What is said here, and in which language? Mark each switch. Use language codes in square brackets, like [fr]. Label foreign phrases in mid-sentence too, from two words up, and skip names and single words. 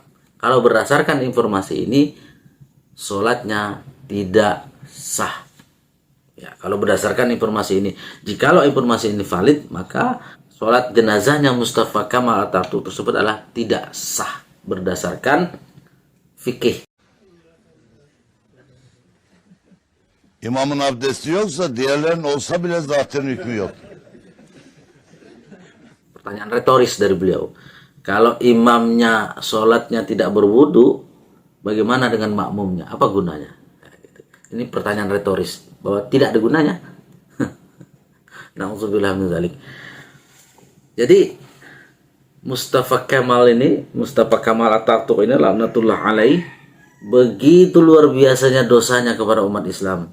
[id] Kalau berdasarkan informasi ini, sholatnya tidak sah. Ya, kalau berdasarkan informasi ini, jikalau informasi ini valid, maka sholat jenazahnya Mustafa Kamal Atatürk tersebut adalah tidak sah berdasarkan fikih. [tr] İmamın abdesti yoksa diğerlerin olsa bile zaten hükmü yok. [id] Pertanyaan retoris dari beliau. Kalau imamnya sholatnya tidak berwudu, bagaimana dengan makmumnya? Apa gunanya? Ini pertanyaan retoris, bahwa tidak ada gunanya. [ar] نعوذ بالله من ذلك. [id] Jadi Mustafa Kamal Atatürk ini [ar] لعنة الله عليه, [id] begitu luar biasanya dosanya kepada umat Islam.